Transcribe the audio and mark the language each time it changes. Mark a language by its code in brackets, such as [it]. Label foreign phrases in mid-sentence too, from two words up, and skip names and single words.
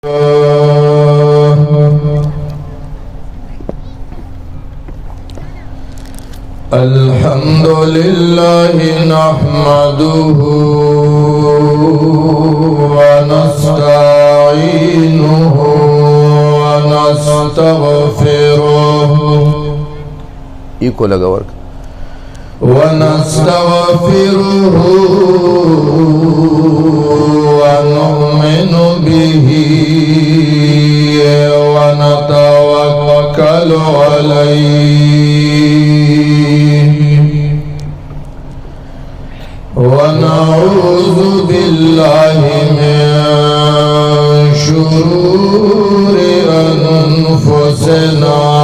[ar] الحمد لله نحمده ونستعينه ونستغفره इको लगा वर्क ونستغفره ونؤمن به ونتوكل عليه ونعوذ بالله من شرور أنفسنا